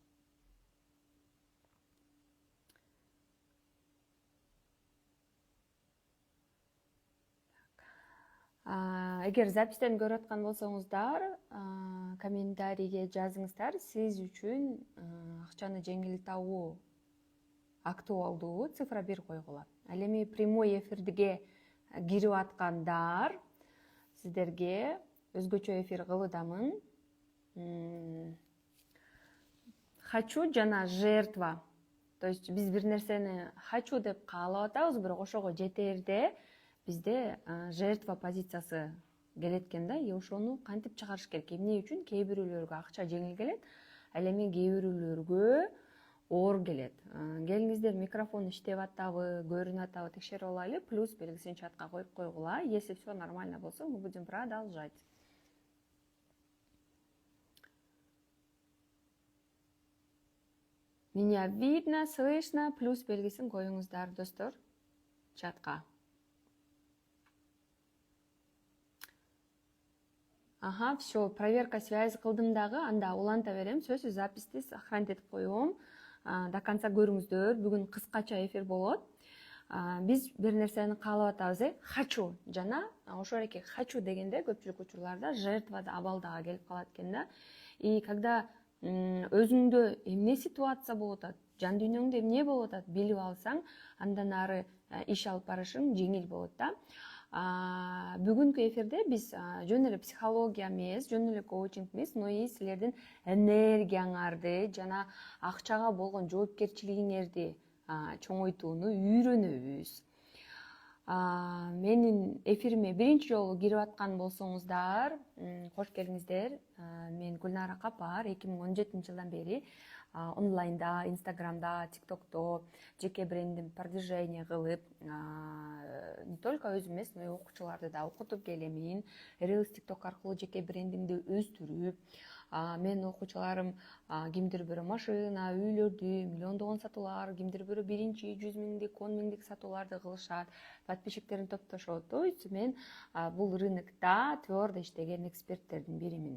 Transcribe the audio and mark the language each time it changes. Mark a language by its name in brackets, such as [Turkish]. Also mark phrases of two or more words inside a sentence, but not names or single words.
[Kyrgyz] Эгер запистен көрүп аткан болсоңуздар, комментарийге жазыңыздар. Сиз үчүн акчаны жеңил табуу актуалдуу цифра 1 койгула. Ал эми [Russian] прямой эфирге [Kyrgyz] кирип аткандар, сиздерге өзгөчө эфир кылуудамын. Хочу жана жертва. [Russian] То есть [Kyrgyz] биз бир нерсени хочу деп каалап атабыз, бирок ошого жетээрде бизде жертва позициясы келет экен да. Ошону кантип чыгарыш керек? Эмне үчүн кээ бирөөлөргө акча жеңил келет, ал эми кээ бирөөлөргө оор келет. Келиңиздер, микрофон иштеп атабы, көрүнүп атабы текшерип алайлы. Плюс белгисин чатка коюп койгула. [Russian] Если все нормально болсо, мы будем продолжать. Меня видно, слышно, [Kyrgyz] плюс белгисин коюңуздар, достор, чатка. Ага, [Russian] все, проверка связи [Kyrgyz] кылдым дагы, анда уланта берем, сөзсүз записти сохранить этип коем. [Russian] До конца [Kyrgyz] көрүңүздөр, бүгүн кыскача эфир болот. Биз бир нерсени каалап атабыз, хочу жана ошол эки хочу дегенде көпчүлүк учурларда жертва абалдага келип калат экен да. [Russian] И когда [Kyrgyz] өзүңдө эмне ситуация болуп атат, жан дүйнөңдө эмне болуп атат билип алсаң, андан ары иш алып барышың жеңил болот да. Бүгүнкү эфирде биз жөн эле психология эмес, жөн эле коучинг эмес, [Russian] но и [Kyrgyz] силердин энергияңарды жана акчага болгон жоопкерчилигиңерди чоңойтууну үйрөнөбүз. Менин эфириме биринчи жолу кирип аткан болсоңуздар, кош келиңиздер. Мен Гүлнара Капар, 2017 жылдан бери онлайнда, инстаграмда, тиктокто жеке брендим продвижение кылып, [Russian] не только [Kyrgyz] өзүм эмес, [Russian] но и [Kyrgyz] окуучуларды да окутуп келемин. Reels TikTok аркылуу жеке брендимди өстүрүп, менин окуучуларым кимдир бирөө машина, үйлөрдү, миллиондогон сатуулар, кимдир бирөө биринчи 100 миңдик, 10 миңдик сатууларды кылышат, подписчиктерин топтошот. [Russian] То есть [Kyrgyz] мен бул рынокто твердо иштеген эксперттердин биримин.